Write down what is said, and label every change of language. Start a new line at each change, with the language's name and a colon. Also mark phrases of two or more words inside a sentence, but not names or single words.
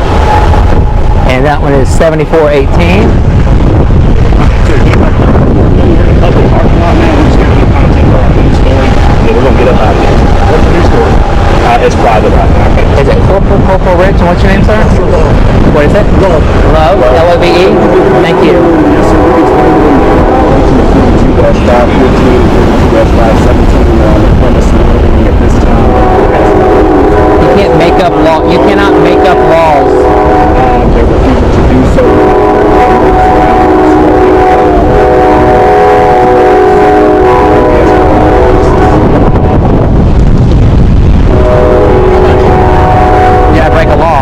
English: And that one is 7418. Public parking lot, man. We're just gonna get content for our news story. Yeah, we're gonna get up out of here. What's the news story? It's private right now. Is it Corporal Rich? And what's your name, sir? What is it? Love. L-O-V-E? Thank you. Yes, sir. 42-5-14, 42-5-17 on the premise at this time. You can't make up law. You cannot make up laws. They're refusing to do so. Break a law.